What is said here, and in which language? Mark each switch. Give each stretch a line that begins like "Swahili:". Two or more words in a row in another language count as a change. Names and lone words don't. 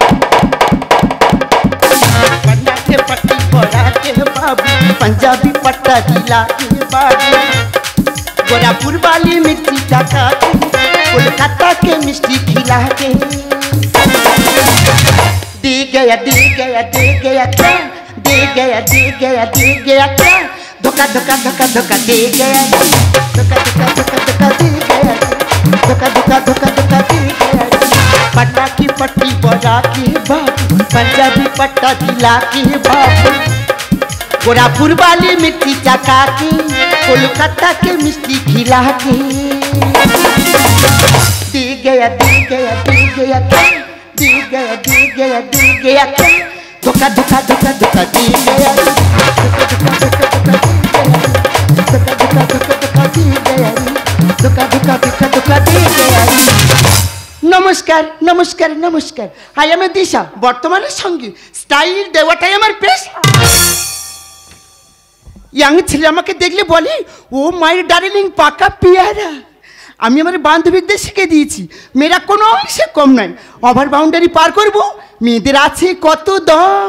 Hindi: पटना के पट्टी बड़ा के बाबू, पंजाबी पट्टा जिला के बाबू, गोरापुर वाली मिट्टी टका के, कोलकाता के मिष्टी खिला के, दे गया दे गया दे गया क्या, दे गया दे गया दे गया क्या, धोखा धोखा धोखा धोखा दे गया, धोखा धोखा धोखा धोखा दे गया, धोखा धोखा धोखा धोखा दे गया। पटना की पट्टी बजा के बाबू, पंजाबी पट्टा जिला के बाबू, गोरापुर वाली मिट्टी चका के, कोलकाता के मिष्टी खिला के, दे गया दे गया दे गया क्या, दे गया दे गया दे गया क्या, धोखा धोखा धोखा धोखा दे गया, धोखा धोखा धोखा धोखा दे गया, धोखा धोखा धोखा धोखा दे गया, धोखा धोखा धोखा धोखा दे गया।
Bangla: নমস্কার নমস্কার নমস্কার,
English: I am
Bangla: দিশা, বর্তমানের সঙ্গে স্টাইল দেওয়াটাই আমার পেশা। ইয়াং ছেলে আমাকে দেখলে বলে
English: oh my darling
Bangla: পাকা পিয়ারা। আমি আমার বান্ধবীদের শিখে দিয়েছি মেয়েরা কোনো অংশে কম নয়,
English: over boundary
Bangla: পার করব, মেয়েদের আছে কত দম।